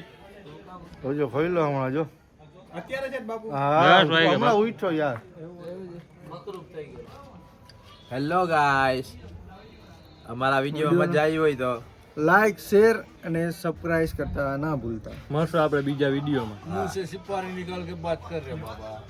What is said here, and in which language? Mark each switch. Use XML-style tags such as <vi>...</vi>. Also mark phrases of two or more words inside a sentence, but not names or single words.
<gu>જો ખોઈ લો હમણાં જો. અત્યારે છે બાપુ. હા હમણાં ઉઠો યાર. હેલો ગાઈસ, અમારા વિડીયોમાં મજા આવી હોય તો લાઈક શેર અને સબસ્ક્રાઇબ કરતા ના ભૂલતા. મળશું આપણે બીજા વિડીયોમાં.</gu> <hi>मुंह से सिपाही निकाल के बात कर रहे बाबा.</hi>